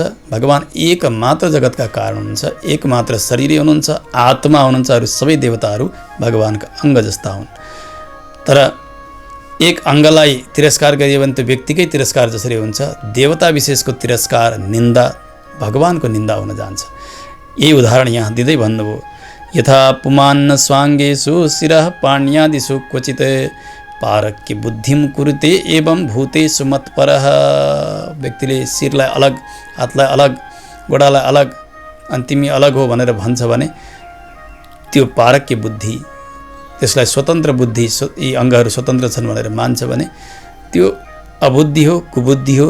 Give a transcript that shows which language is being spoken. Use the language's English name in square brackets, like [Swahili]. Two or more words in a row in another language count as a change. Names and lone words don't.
[Nepali] भगवान एक मात्र जगतका कारण हुनुहुन्छ, एक मात्र शरीरै हुनुहुन्छ, आत्मा हुनुहुन्छ। अरू सबै देवताहरू भगवानका अङ्ग जस्ता हुन्। तर एक अङ्गलाई तिरस्कार गरियो भने त्यो व्यक्तिकै तिरस्कार जसरी हुन्छ, देवता विशेषको तिरस्कार, निन्दा भगवानको निन्दा हुन जान्छ। यही उदाहरण यहाँ दिँदै भन्नुभयो, [Sanskrit] यथा पुमान्न स्वाङ्गेषु शिरः पाण्यादिषु क्वचित् पारक्य बुद्धिम कुरुते एवं भूतेषु मत्परः। [Nepali] व्यक्तिले शिरलाई अलग, हातलाई अलग, गोडालाई अलग, अनि तिमी अलग हो भनेर भन्छ भने त्यो पारक्य बुद्धि, त्यसलाई स्वतन्त्र बुद्धि, यी अङ्गहरू स्वतन्त्र छन् भनेर मान्छ भने त्यो अबुद्धि हो, कुबुद्धि हो।